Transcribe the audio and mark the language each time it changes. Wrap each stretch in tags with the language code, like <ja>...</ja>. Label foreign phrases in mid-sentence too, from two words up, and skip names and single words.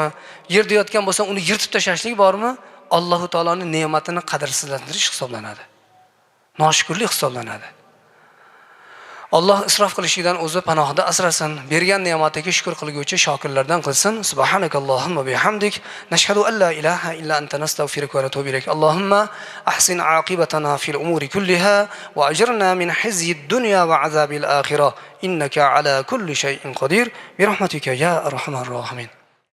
<uz>Yerda yotgan bo'lsa, uni yirtib tashlashlik bormi? Alloh taoloning ne'matini qadrsizlantirish hisoblanadi. Noshukrlik hisoblanadi. Alloh isrof qilishdan o'zi panohida asrasin. Bergan ne'matiga shukr qilguvchi shokirlardan qilsin.</uz> <ar>سبحانك اللهم بحمدك نشهد أن لا إله إلا أنت نستغفرك ونتوب إليك. اللهم أحسن عاقبتنا في الأمور كلها وأجرنا من خزي الدنيا وعذاب الآخرة. إنك على كل شيء قدير برحمتك يا أرحم الراحمين.</ar>